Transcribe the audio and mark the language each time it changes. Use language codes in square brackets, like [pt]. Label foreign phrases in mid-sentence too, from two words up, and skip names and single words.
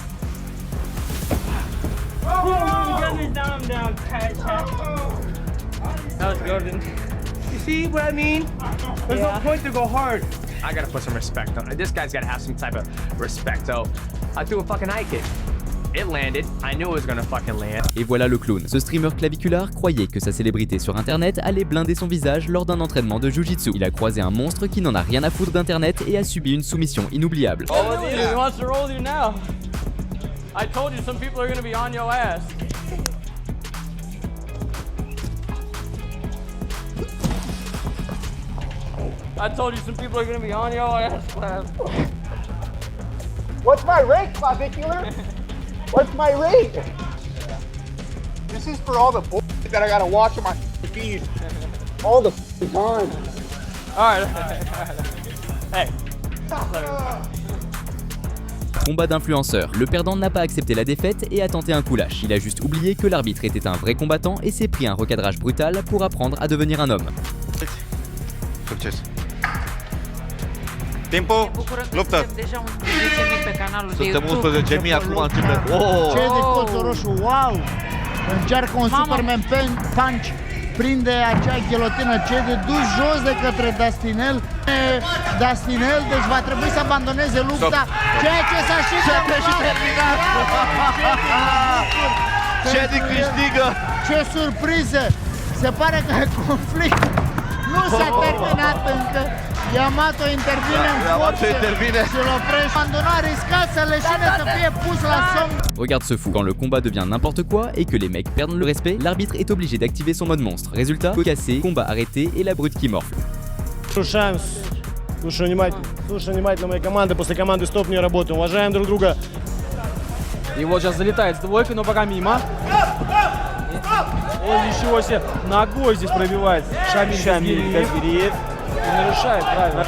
[en] That was golden. You see what I mean? There's no point to go hard. I gotta put some respect on it. This guy's gotta have some type of respect. So I threw a fucking high kick. It landed. I knew it was gonna fucking land. [fr] Et voilà le clown. Ce streamer claviculaire croyait que sa célébrité sur internet allait blinder son visage lors d'un entraînement de Jiu-Jitsu. Il a croisé un monstre qui n'en a rien à foutre d'internet et a subi une soumission inoubliable. [en] Oh, he wants to roll you now. I told you some people are gonna be on your ass. I told you some people are gonna be on your ass, Clive. What's my rate, clavicular? What's my rate? This is for all the bullshit that I gotta watch on my feed all the time. Alright. Hey. [fr] Combat d'influenceurs. Le perdant n'a pas accepté la défaite et a tenté un coup lâche. Il a juste oublié que l'arbitre était un vrai combattant et s'est pris un recadrage brutal pour apprendre à devenir un homme. [ro] Succes. Timpul, luptă. Suntem 11.000 acum începe. Oh! Ce de colțul roșu, wow! Încearcă un [en] Superman punch, [ro] prinde acea ghilotină, ce de dus jos de către Dustinel. Dustinel, deci va trebui să abandoneze lupta, ceea ce s-a și terminat. Ce de câștigă! Ce surpriză! Se pare că conflict nu s-a terminat încă. Yamato intervine în forță și îl oprește. Abandona, riscat să leșine să fie pus la somn. [fr] Regarde ce fou, quand le combat devient n'importe quoi et que les mecs perdent le respect, l'arbitre est obligé d'activer son mode monstre. Résultat, côte cassée, combat arrêté et la brute qui morfle. [ru] Слушай внимательно моей команды, после команды стоп не работаем, уважаем друг друга. И вот сейчас залетает с двойкой, но пока мимо. Ой, ничего себе, ногой здесь пробивает. Шамиль Газгириев. И нарушает, правильно.